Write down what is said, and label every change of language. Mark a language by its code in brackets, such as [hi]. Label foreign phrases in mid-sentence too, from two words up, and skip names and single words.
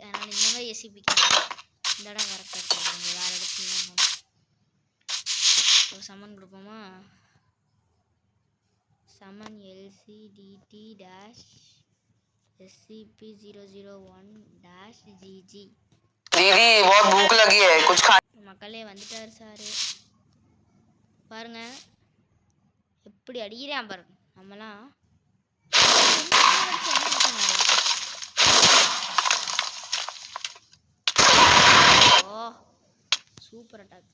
[ta] அதனால் இந்த மாதிரி SCPக்கு இந்த இடம் கரெக்டாக இருக்குது. வேறு இடத்துல ஒரு சமன் கொடுப்போமா? சமன் LCDT SCP-001-GG. [hi] दीदी बहुत भूख लगी है कुछ खा। [ta] மக்களே வந்துட்டாரு சாரு. பாருங்க எப்படி அடிக்கிறான் பாருங்க. நம்மலாம் ஓ [en] super attack.